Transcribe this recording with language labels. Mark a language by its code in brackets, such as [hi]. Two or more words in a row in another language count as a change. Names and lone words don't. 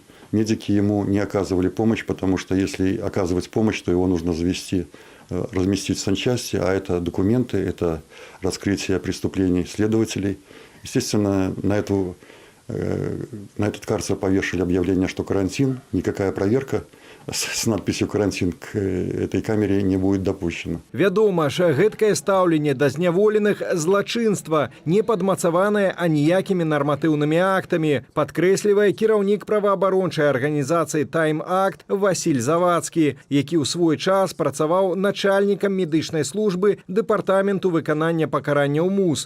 [ru] Медики ему не оказывали помощь, потому что если оказывать помощь, то его нужно разместить в санчасти, а это документы, это раскрытие преступлений следователей. Естественно, на этот карцер повешали объявление, что карантин, никакая проверка с надписью «карантин» к этой камере не будет допущена. [be] Вядома ж, гэткае стаўленне да зняволеных злачынства не падмацаванае аніякімі нарматыўнымі актамі, падкрэслівае кіраўнік праваабарончай арганізацыі «Тайм-Акт» Васіль Завадскі, які ў свой час працаваў начальнікам медычнай службы дэпартаменту выканання пакаранняў МУС.